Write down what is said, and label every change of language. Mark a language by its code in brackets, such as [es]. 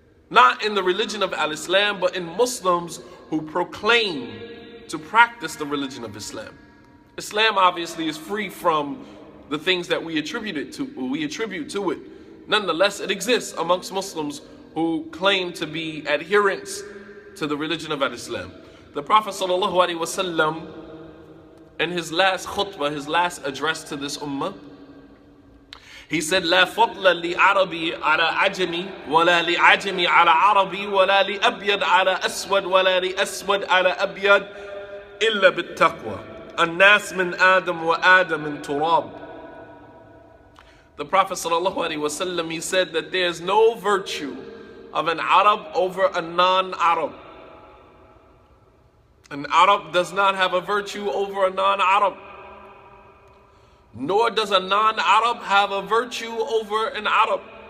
[en] Not in the religion of Al-Islam, but in Muslims who proclaim to practice the religion of Islam. Islam obviously is free from the things that we attribute to it. Nonetheless, it exists amongst Muslims who claim to be adherents to the religion of Al-Islam. The Prophet ﷺ, in his last khutbah, his last address to this ummah, he said, [ar] لا فضل لعربي على عجمي ولا لعجمي على عربي ولا لأبيض على أسود ولا لأسود على أبيض إلا بالتقوى الناس من آدم وآدم من تراب. [en] The Prophet ﷺ, he said that there is no virtue of an Arab over a non-Arab. An Arab does not have a virtue over a non-Arab. Nor does a non-Arab have a virtue over an Arab.